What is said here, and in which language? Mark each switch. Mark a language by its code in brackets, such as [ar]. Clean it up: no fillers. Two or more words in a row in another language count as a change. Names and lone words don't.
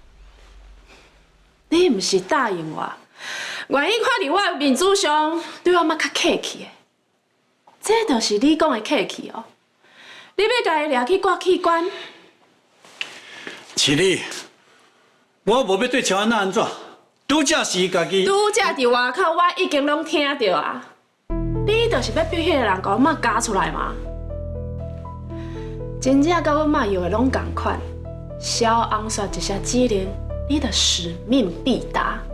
[nan] 你毋是答应我，愿意看伫我的面子上对我嘛较客气的，这就是你讲的客气哦。你要甲伊抓去挂器官，是你，我无要对乔安娜安怎，拄则是伊家己。拄则伫外口我已经拢听到啊。你就是要逼迄个人甲我妈加出来嘛？真正甲阮妈要的拢同款，萧昂煞一声指令，你的使命必达。